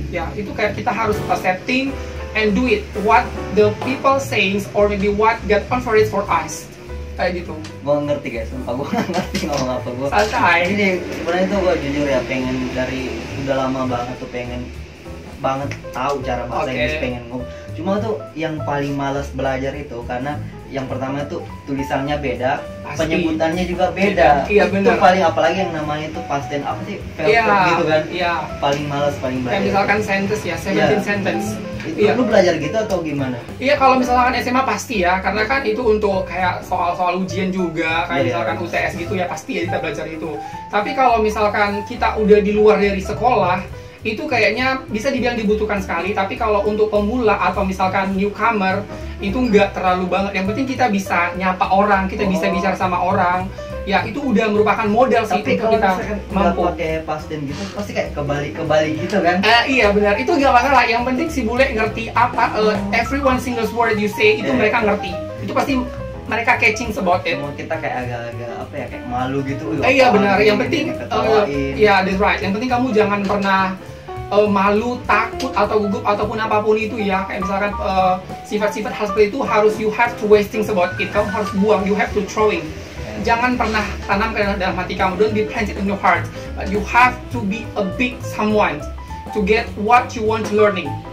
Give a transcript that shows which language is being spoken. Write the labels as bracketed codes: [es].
[id] Ya itu kayak kita harus [en] accepting and do it what the people saying or maybe what God offered for us. [id] Kayak gitu. Gue ngerti guys, sumpah gue nggak ngerti ngomong apa gue. Santai. Ini sebenarnya tuh gue jujur ya, pengen dari udah lama banget tuh pengen banget tahu cara bahasa Inggris, pengen ngomong. Cuma tuh yang paling males belajar itu karena yang pertama tuh tulisannya beda, pasti. Penyebutannya juga beda. Iya itu benar. paling apalagi yang namanya itu past tense apa sih? Gitu kan. Iya. Paling males, paling belajar. Kayak misalkan sentence ya, 17 sentence. Itu lu belajar gitu atau gimana? Iya, kalau misalkan SMA pasti ya, karena kan itu untuk kayak soal-soal ujian juga, kayak misalkan UTS gitu ya pasti ya kita belajar itu. Tapi kalau misalkan kita udah di luar dari sekolah, itu kayaknya bisa dibilang dibutuhkan sekali. Tapi kalau untuk pemula atau misalkan newcomer, itu nggak terlalu banget. Yang penting kita bisa nyapa orang, kita bisa bicara sama orang. Ya itu udah merupakan modal sih untuk kita mampu. Pakai past tense gitu pasti kayak kebalik gitu kan? Iya benar, itu nggak masalah. Yang penting si bule ngerti apa [en] every one single word you say [id] itu mereka ngerti. Itu pasti mereka [en] catching about it. [id] Semua kita kayak agak-agak apa ya, kayak malu gitu. Iya benar. Yang penting ya [en] that's right. [id] Yang penting kamu jangan pernah malu, takut atau gugup ataupun apapun itu ya. Kayak misalkan sifat-sifat hal seperti itu harus [en] you have to wasting about it. [id] Kamu harus buang, [en] you have to throwing. [id] Jangan pernah tanam ke dalam hati kamu. [en] Don't be planted in your heart. But you have to be a big someone to get what you want to learning.